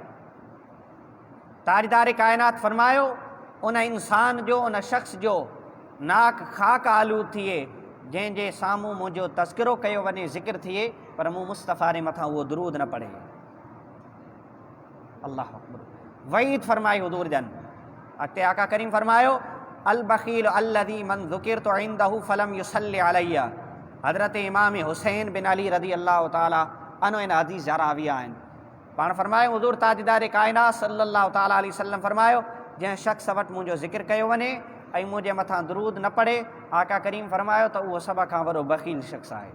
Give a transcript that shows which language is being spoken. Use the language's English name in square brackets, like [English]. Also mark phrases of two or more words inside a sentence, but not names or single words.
[Sindhi] ताजदार कायनात फरमायो उन इंसान जो, उन शख़्स जो नाक खाक आलूद थिए जंहिंजे साम्हूं मुंहिंजो तज़किरो कयो वञे, ज़िक्र थिए, पर मूं मुस्तफ़ा जे मथां उहो दुरूद न पढ़े। [Arabic] الله أكبر. [Sindhi] वईद फरमाई हुज़ूर जन। [Arabic] अॻिते आका करीम फरमायो البخيل الذي من ذكرت عنده فلم يصل علي. [Sindhi] हज़रत इमाम हुसैन बिन अली [Arabic] رضي الله تعالى عنه [Sindhi] इन हदीस जा रावी आहिनि। पाण फरमायो हुज़ूर ताजदार कायनात [Arabic] صلى الله تعالى عليه وسلم [Sindhi] फरमायो जंहिं शख़्स वटि मुंहिंजो ज़िक्र कयो वञे ऐं मुंहिंजे मथां दुरूद न पढ़े, आका करीम फरमायो त उहो सभ खां वॾो बख़ील शख़्स आहे।